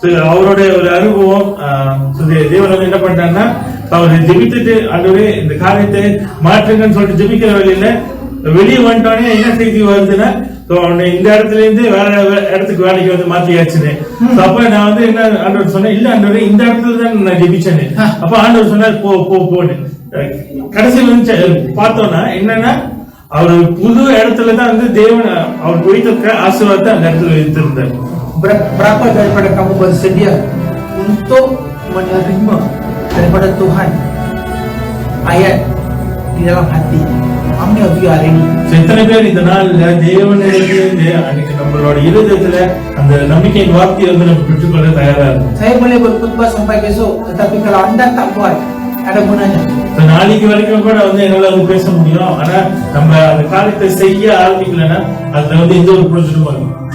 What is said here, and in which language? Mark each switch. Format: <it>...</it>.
<ta>அவருடைய ஒரு அனுபவம் தேவன் வந்து என்ன பண்ணிட்டாங்கன்னா, அவர் ஜெபித்துட்டு ஆண்டவரே இந்த காரியத்தை மாற்றுங்கன்னு சொல்லிட்டு ஜெபிக்கிற வழியில வெளியே வந்துட்டோன்னே என்ன செய்தி வருதுன்னா, இந்த இடத்துல இருந்து வேற இடத்துக்கு வேலைக்கு வந்து மாத்தியாச்சுன்னு. அப்ப நான் வந்து என்ன ஆண்டவர் சொன்னேன், இல்ல ஆண்டவரே இந்த இடத்துல தான் நான் ஜெபிச்சேன்னு. அப்ப ஆண்டவர் சொன்னார் போன்னு. கடைசியில் வந்து பார்த்தோம்னா என்னன்னா, அவர் புது இடத்துலதான் வந்து தேவன் அவர் குறித்த ஆசீர்வாதத்தை அந்த இடத்துல வைத்திருந்தார்.</ta> <ms>Berapa daripada kamu bersedia untuk menerima daripada Tuhan ayat di dalam hati? Ambil via hari ini.</ms> <ta>எத்தனை பேர் இந்த நாள்ல தேவனிடமிருந்து அன்னைக்கு நம்மளோட இருதயத்துல அந்த நம்பிக்கையின் வார்த்தையை வந்து நம்ம பெற்றுக்கொள்ள தயாரா இருக்கும்.</ta> <ms>Saya boleh berkhutbah sampai besok, tetapi kalau anda tak buat, ada gunanya.</ms> <ta>நாளைக்கு வரைக்கும் கூட வந்து என்னால வந்து பேச முடியும். ஆனா நம்ம அந்த காரியத்தை செய்ய ஆரம்பிக்கலன்னா அதுல வந்து எந்த ஒரு பிரயோஜனமும் வரும்.</ta>